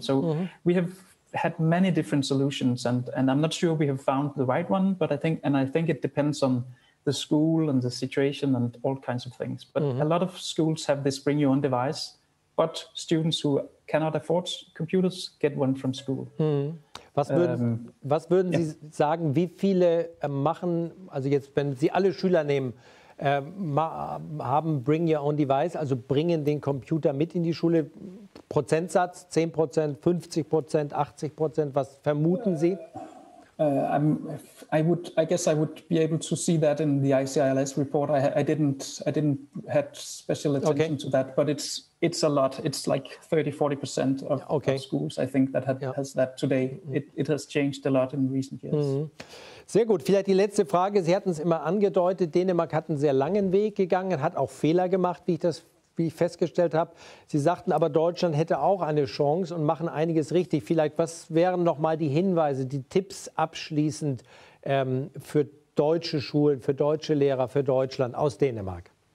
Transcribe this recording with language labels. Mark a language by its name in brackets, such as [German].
[English] So we have had many different solutions, and I'm not sure we have found the right one, but I think it depends on the school and the situation and all kinds of things. But a lot of schools have this bring your own device, but students who cannot afford computers get one from school. [German] Was würden Sie sagen, wie viele machen, also jetzt, wenn Sie alle Schüler nehmen, haben [English] Bring Your Own Device, [German] also bringen den Computer mit in die Schule? Prozentsatz, 10%, 50%, 80%, was vermuten Sie? [English] I guess I would be able to see that in the ICILS report. I didn't had special attention to that, but it's a lot. It's like 30-40% of schools, I think, that has that today. It has changed a lot in recent years. [German] Sehr gut. Vielleicht die letzte Frage. Sie hatten es immer angedeutet, Dänemark hat einen sehr langen Weg gegangen, hat auch Fehler gemacht, wie ich festgestellt habe. Sie sagten aber, Deutschland hätte auch eine Chance und machen einiges richtig. Vielleicht, was wären noch mal die Hinweise, die Tipps abschließend für deutsche Schulen, für deutsche Lehrer, für Deutschland aus Dänemark?